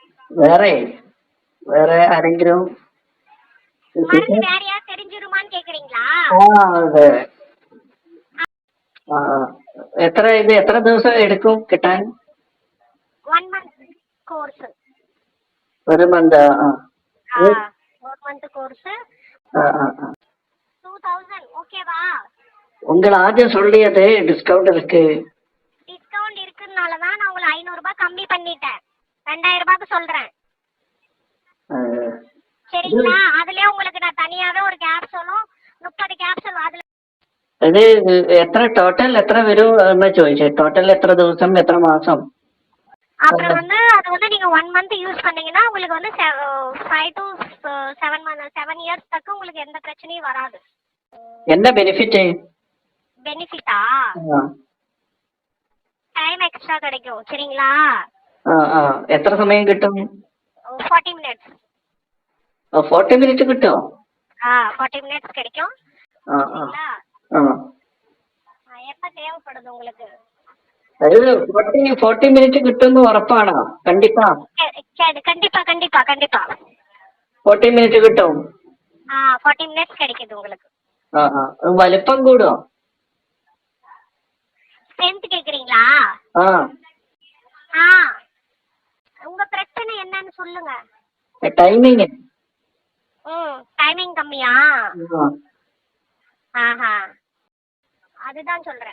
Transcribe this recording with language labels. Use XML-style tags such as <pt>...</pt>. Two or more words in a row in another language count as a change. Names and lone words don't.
<ml>വേറെ വേറെ ആരെങ്കിലും</ml> <ta>மருந்து வேற யார் தெரிஞ்சிருமான்னு கேக்குறீங்களா?</ta> <ml>അതെ. ആ എത്ര ദിവസം എടുക്കും കിട്ടാൻ?</ml> <en>1 month course.</en> <ml>ഒരു മന്ത്. ആ</ml> <en>1 month course. ஆ</en> <ta>2000 ஓகேவா? உங்கள் ஆദ്യം சொல்லியது டிஸ்கவுண்ட் இருக்கு. டிஸ்கவுண்ட் இருக்குனால தான் நான் உங்களுக்கு 500 ரூபாய் கம்மி பண்ணிட்டேன். 2000 ரூபாய்க்கு சொல்றேன். சரிங்களா? அதுலயே உங்களுக்கு நான் தனியாவே ஒரு கேப்சூலும் 30 கேப்சூல் அதுல.</ta> <ml>ഇത് എത്ര ടോട്ടൽ എത്ര വരും എന്ന് ചോദിച്ചേ. ടോട്ടൽ എത്ര ദിവസം എത്ര മാസം?</ml> <ta>அப்புறம் வந்து அது வந்து நீங்க 1 month யூஸ் பண்ணீங்கன்னா உங்களுக்கு வந்து</ta> <en>5 to 7 years</en> <ta>தக்க உங்களுக்கு எந்த பிரச்சனையும் வராது. என்ன பெனிஃபிட்? பெனிஃபிட்டா? டைம் எக்ஸ்ட்ரா கிடைக்கும். சரிங்களா?</ta> <ml>എത്ര സമയം കിട്ടും?</ml> <en>40 minutes.</en> <ml>40 minutes കിട്ടോ?</ml> <ta>40 minutes கிடைக்கும். சரிங்களா? எப்ப தேவைப்படுது உங்களுக்கு?</ta> <ml>40 minutes കിട്ടുമെന്ന് ഉറപ്പാണോ?</ml> <ta>കണ്ടിപ്പാ? கண்டிப்பா கண்டிப்பா கண்டிப்பா</ta> <ml>40 minutes കിട്ടും.</ml> <ta>40 minutes கிடைக்குது உங்களுக்கு.</ta> <ml>വലിപ്പം കൂടുമോ?</ml> <ta>ஸ்ட்ரென்த் கேக்குறீங்களா? உங்க பிரச்சனை என்னன்னு சொல்லுங்க. டைமிங். டைமிங் கம்மியா? அதுதான் சொல்றேன்.</ta>